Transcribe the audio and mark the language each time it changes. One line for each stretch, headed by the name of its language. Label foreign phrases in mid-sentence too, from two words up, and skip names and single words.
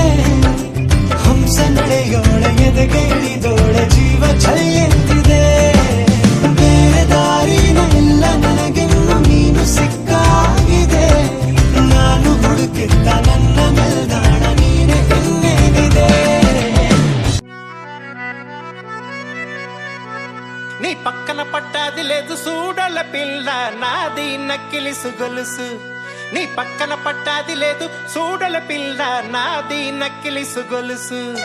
Kannada: ಹಂಸ ನಡೆಯೋಳ ಎದೆಗೆ ಇಳಿದೋಳ ಜೀವ ಚಲಿಯಂತಿದೆ. ಬೇರೆ ದಾರಿನ ಎಲ್ಲ ನನಗೆನ್ನು ನೀನು ಸಿಕ್ಕಾಗಿದೆ. ನಾನು ಹುಡುಕಿದ್ದ ನನ್ನ ನಿಲ್ದಾಣ ನೀನೆ ಇನ್ನೇನಿದೆ.
Telugu: నీ పక్కన పట్టాది లేదు చూడల పిల్ల నాది నక్కిలిసు గొలుసు. నీ పక్కన పట్టాది లేదు చూడల పిల్ల నాది నక్కిలిసు గొలుసు.